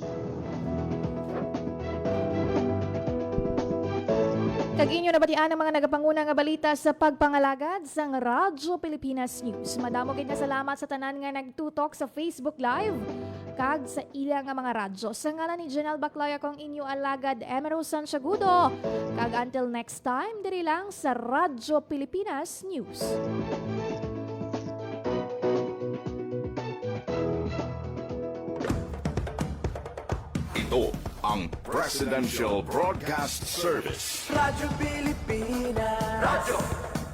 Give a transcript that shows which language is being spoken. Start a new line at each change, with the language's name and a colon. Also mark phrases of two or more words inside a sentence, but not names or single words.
Hiligaynon: Kag inyo nabatian ang mga nagapanguna nga balita sa pagpangalagad sang Radyo Pilipinas News. Madamo gid nga salamat sa tanan nga nagtutok sa Facebook Live kag sa ila nga mga radyo. Sa ngalan ni Janelle Baclaya kong inyo alagad Emero Santiagudo. Kag
English: until next time,
Hiligaynon: diri lang sa Radyo Pilipinas News.
Filipino: Ito ang Presidential Broadcast Service Radyo Pilipinas. Radyo Publiko.